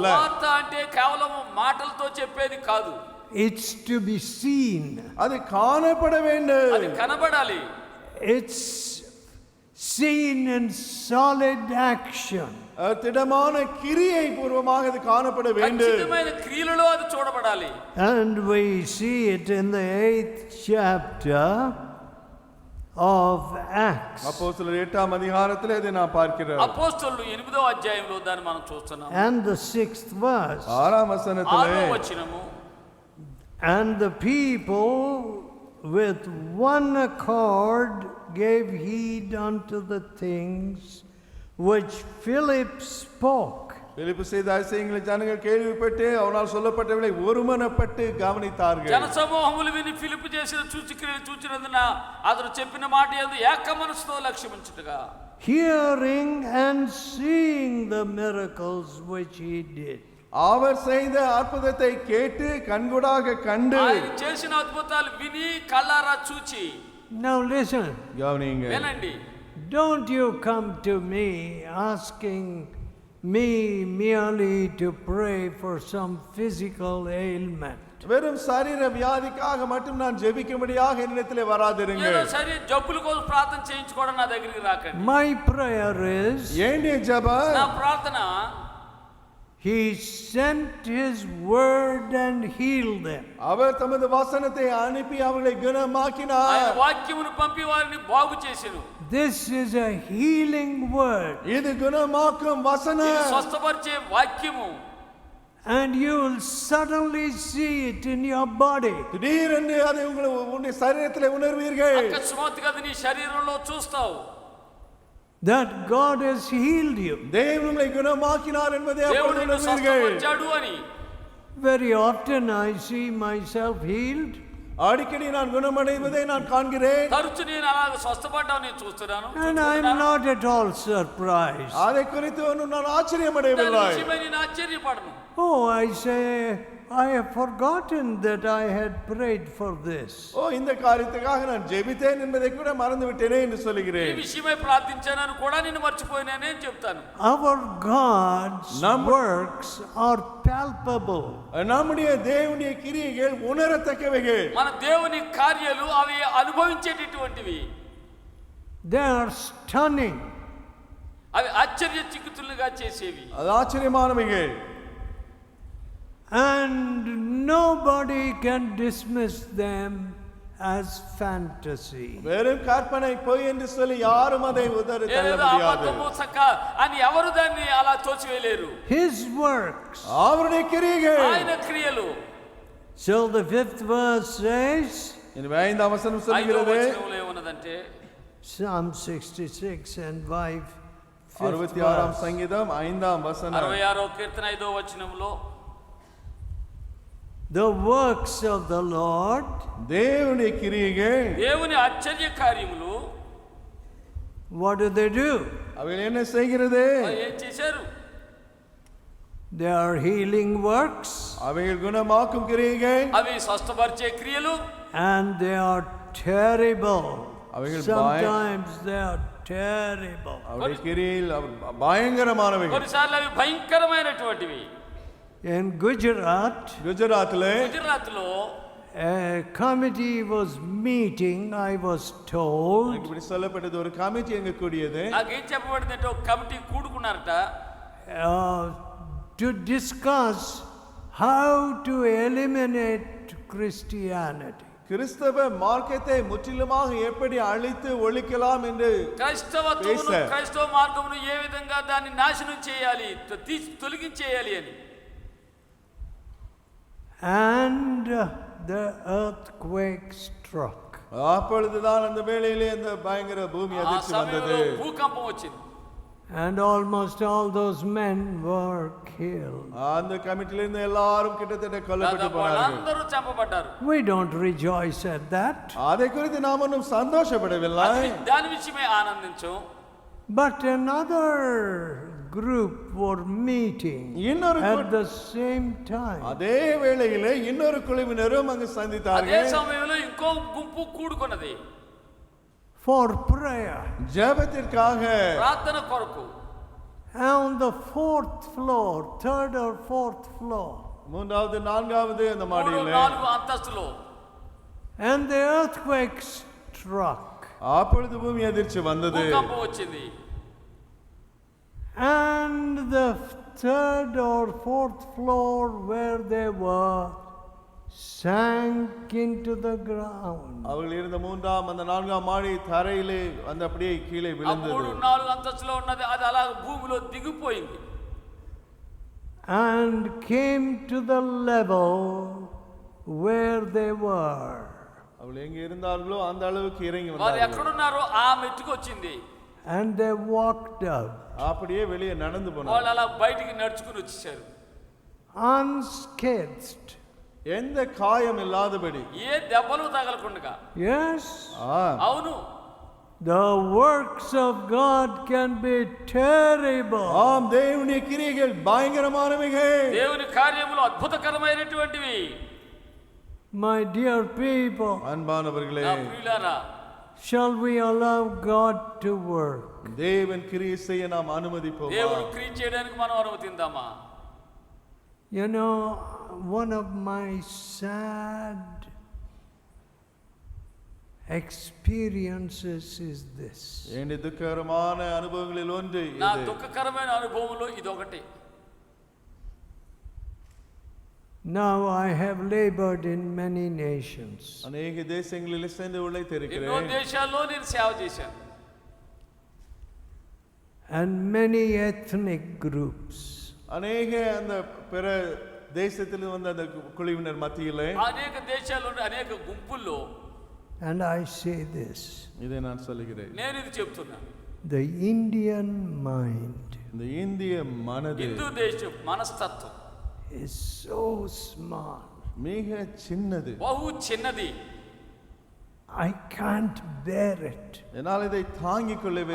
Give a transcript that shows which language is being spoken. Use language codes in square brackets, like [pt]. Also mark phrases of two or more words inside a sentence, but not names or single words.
[te] సువార్త అంటే కేవలం మాటలతో చెప్పేది కాదు. [en] It's to be seen. [ta] அது காணப்பட வேண்டும். [te] అది కనబడాలి. [en] It's seen in solid action. [ta] திடமான கிரியை பூர்வமாக அது காணப்பட வேண்டும். [te] ఖచ్చితమైన క్రియలలో అది చూడబడాలి. [en] And we see it in the 8th chapter of Acts. [ta] அப்போஸ்தலர் 8ஆம் அதிகாரத்திலே அதை நாம் பார்க்கிறோம். [te] అపోస్తలులు 8వ అధ్యాయంలో దాన్ని మనం చూస్తున్నాం. [en] And the 6th verse. [ta] 6ஆம் வசனத்திலே [te] 6వ వచనము. [en] And the people with one accord gave heed unto the things which Philip spoke. [ta] பிலிப்பு செய்த அதிசயங்களை ஜனங்கள் கேள்விப்பட்டு அவனால் சொல்லப்பட்டவர்களை ஒருமனப்பட்டு கவனித்தார்கள். [te] జనసమూహములు విని ఫిలిప్పు చేసిన సూచక్రియలు చూచినందున అతడు చెప్పిన మాట యందు ఏక మనసుతో లక్ష్యముంచుటగా, [en] Hearing and seeing the miracles which he did. [ta] அவர் செய்த அற்புதத்தை கேட்டு கண்கூடாக கண்டு. [te] ఆయన చేసిన అద్భుతాలు విని కళ్ళారా చూచి. [en] Now listen. [ta] கவனிங்க. [te] వినండి. [en] Don't you come to me asking me merely to pray for some physical ailment. [ta] வெறும் சரீர வியாதிக்காக மட்டும் நான் ஜெபிக்கும்படியாக என்னிடத்திலே வராதிருங்கள். [te] ఏదో సరే జబ్బుల కోసం ప్రార్థన చేయించుకోవడం నా దగ్గరికి రాకండి. [en] My prayer is, [ta] ஏண்டிய ஜெபம், [te] నా ప్రార్థన, [en] He sent His word and healed them. [ta] அவர் தமது வசனத்தை அனுப்பி அவர்களை [te] ఆయన [ta] குணமாக்கினார். [te] వాక్యమును పంపి వారిని బాగు చేసెను. [en] This is a healing word. [ta] இது குணமாக்கும் [te] ఇది [ta] வசனம். [te] స్వస్థపరిచే వాక్యము. [en] And you will suddenly see it in your body. [ta] திடீரென்று அதை உங்களுடைய சரீரத்திலே உணர்வீர்கள். [te] అకస్మాత్తుగా అది నీ శరీరంలో చూస్తావు. [en] That God has healed you. [ta] தேவன் உங்களை குணமாக்கினார் என்பதை [te] దేవుడు [ta] அப்பொழுது [te] నిన్ను [ta] உணர்வீர்கள். [te] స్వస్థపరిచాడు అని. [en] Very often I see myself healed. [ta] அடிக்கடி நான் குணமடைவதை நான் காண்கிறேன். [te] తరచు నేను అలాగ స్వస్థపడ్డాను నేను చూస్తున్నాను. [en] And I'm not at all surprised. [ta] அதை குறித்து ஒன்றும் நான் ஆச்சரியமடையவில்லை. [te] దాని విషయమై నేను ఆశ్చర్యపడను. [en] Oh, I say, I have forgotten that I had prayed for this. [ta] ஓ, இந்த காரியத்துக்காக நான் ஜெபித்தேன் என்பதை கூட மறந்து விட்டேனே என்று [te] ఈ [ta] சொல்கிறேன். [te] విషయమై ప్రార్థించానని కూడా నేను మర్చిపోయినానే అని చెప్తాను. [en] Our God's works are palpable. [ta] நம்முடைய தேவனுடைய கிரியைகள் உணரத்தக்கவைகள். [te] మన దేవుని కార్యాలు అవి అనుభవించేటటువంటివి. [en] They are stunning. [te] అవి ఆశ్చర్య చిక్కుతులుగా చేసేవి. [ta] அது ஆச்சரியமானவைகள். [en] And nobody can dismiss them as fantasy. [ta] வெறும் கற்பனை பொய் என்று சொல்லி யாரும் அதை உதறி தள்ள [te] ఏదో [ta] முடியாது. [te] అబద్ధము సక్క అని ఎవరు దాన్ని అలా తోచివేయలేరు. [en] His works. [ta] அவருடைய கிரியைகள். [te] ఆయన క్రియలు. [en] So the 5th verse says, [ta] இந்த 5ஆம் வசனம் [te] ఐదో [ta] சொல்கிறது, [te] వచనంలో ఏమన్నదంటే [en] Psalm 66 and 5, 5th [ta] 66ஆம் [en] verse. [ta] சங்கீதம் 5ஆம் வசனம். [te] 66వ కీర్తన 5వ వచనంలో [en] The works of the Lord, [ta] தேவனுடைய கிரியைகள், [te] దేవుని ఆశ్చర్య కార్యములు [en] what do? [ta] அவைகள் என்ன செய்கிறது? [te] ఏం చేశారు? [en] They are healing works, [ta] அவைகள் குணமாக்கும் கிரியைகள், [te] అవి స్వస్థపరిచే క్రియలు, [en] and they are terrible. [ta] அவைகள் [en] Sometimes they are terrible. [ta] அவருடைய கிரியைகள் பயங்கரமானவைகள். [te] కొన్నిసార్లు అవి భయంకరమైనటువంటివి. [en] In Gujarat, [ta] குஜராத்திலே [te] గుజరాత్లో [en] a committee was meeting, I was told, [ta] இப்படி சொல்லப்பட்டது, ஒரு கமிட்டி எங்க கூடியது. [te] నాకేం చెప్పబడిందంటే ఒక కమిటీ కూడుకున్నారట [en] to discuss how to eliminate Christianity. [ta] கிறிஸ்தவ மார்க்கத்தை முற்றிலுமாக எப்படி அழித்து ஒழிக்கலாம் என்று [te] క్రైస్తవ మార్గమును ఏ విధంగా దాన్ని నాశనం చేయాలి, తొలగించేయాలి అని. [en] And the earthquake struck. [ta] அப்பொழுதுதான் அந்த வேளையிலே அந்த பயங்கர பூமி [te] ఆ [ta] அதிர்ச்சி வந்தது. [te] సమయంలో భూకంపం వచ్చింది. [en] And almost all those men were killed. [ta] அந்த கமிட்டில இருந்து எல்லாரும் கிட்டத்தட்ட கொல்லப்பட்டு போனார்கள். [te] వాళ్ళందరూ చంపబడ్డారు. [en] We don't rejoice at that. [ta] அதை குறித்து நாம் ஒன்றும் சந்தோஷப்படவில்லை. [te] దాని విషయమే ఆనందించం. [en] But another group were meeting at the same time. [ta] அதே வேளையிலே இன்னொரு குழுவினரும் அங்கு [te] అదే [ta] சந்தித்தார்கள். [te] సమయంలో ఇంకో గుంపు కూడుకున్నది [en] For prayer. [ta] ஜெபத்திற்காக. [te] ప్రార్థన కొరకు. [en] On the 4th floor, 3rd or 4th floor. [ta] மூன்றாவது நான்காவது அந்த மாடியிலே. [te] 4 అంతస్తులో. [en] And the earthquake struck. [ta] அப்பொழுது பூமி அதிர்ச்சி வந்தது. [te] భూకంపం వచ్చింది. [en] And the 3rd or 4th floor where they were sank into the ground. [ta] அவர்கள் இருந்த மூன்றாம் அந்த நான்காம் மாடி தரையிலே வந்து அப்படியே கீழே விழுந்தது. [te] 4 అంతస్తులో ఉన్నది అది అలా భూమిలో దిగిపోయింది. [en] And came to the level where they were. [ta] அவர்கள் எங்கே இருந்தார்களோ அந்த அளவுக்கு இறங்கி [te] వారు [ta] வந்தார்கள். [te] ఎక్కడున్నారో ఆ మెట్టుకు వచ్చింది. [en] And they walked out. [ta] அப்படியே வெளியே நடந்து [te] వాళ్ళు [ta] போனார்கள். [te] అలా బయటికి నడుచుకుని వచ్చేసారు. [en] Unscathed. [ta] எந்த காயம் இல்லாதபடி. [te] ఏ దెబ్బలు తగలకుండా. [en] Yes. [te] అవును. [en] The works of God can be terrible. [ta] ஆம், தேவனுடைய கிரியைகள் பயங்கரமானவைகள். [te] దేవుని కార్యములు అద్భుతకరమైనటువంటివి. [en] My dear people, [ta] அன்பானவர்களே, [te] నా ప్రియులారా, [en] shall we allow God to work? [ta] தேவன் கிரியை செய்ய நாம் அனுமதிப்போமா? [te] దేవుడు క్రియ చేయడానికి మనం అనుమతిందామా? [en] You know, one of my sad experiences is this. [ta] என்னுடைய துக்ககரமான அனுபவங்களில் ஒன்று [te] నా [ta] இது. [te] దుఃఖకరమైన అనుభవంలో ఇదొకటి. [en] Now I have labored in many nations. [ta] அநேக தேசங்களில் சென்று [te] ఎన్నో [ta] உழைத்திருக்கிறேன். [te] దేశాల్లో నేను సేవ చేశాను. [en] And many ethnic groups. [ta] அநேக அந்த பிற தேசத்தில் வந்த அந்த குழுவினர் மத்தியிலே [te] అనేక దేశాల్లో అనేక గుంపుల్లో [en] And I say this. [ta] இதை நான் சொல்லுகிறேன். [te] నేను ఇది చెప్తున్నా. [en] The Indian mind [ta] இந்த இந்திய மனது [te] హిందూ దేశం మనస్తత్వం [en] is so small. [ta] மிக சின்னது. [te] బహు చిన్నది. [en] I can't bear it. [ta] என்னால் இதை தாங்கிக் கொள்ளவே